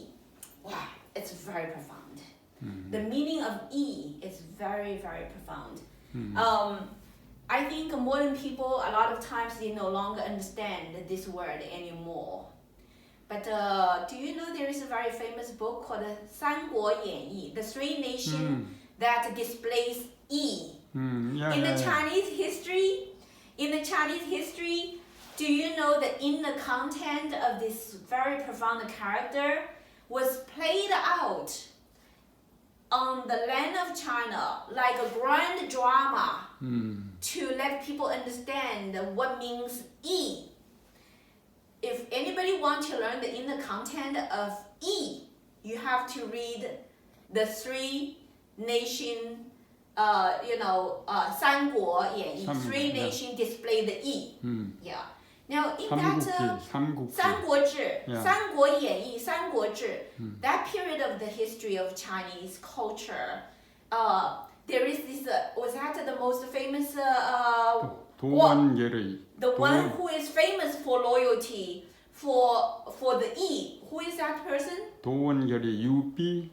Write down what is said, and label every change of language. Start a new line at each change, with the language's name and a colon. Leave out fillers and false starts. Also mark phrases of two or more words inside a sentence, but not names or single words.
English: Wow, it's very profound. The meaning of Yi is very, very profound. I think modern people, a lot of times, they no longer understand this word anymore. But do you know there is a very famous book called 三国演义, the 3 nations that displays Yi. In the Chinese history, do you know that in the content of this very profound character was played out on the land of China like a grand drama to let people understand what means Yi. If anybody wants to learn the inner content of Yi, you have to read the 3 nation, 三国演义, 3 nations display the Yi. Yeah. Now in that 三国志, 三国演义, 三国志, that period of the history of Chinese culture, there is this, was that the most famous, the one who is famous for loyalty, for the Yi. Who is that person?
Korean: 도원결의 유비,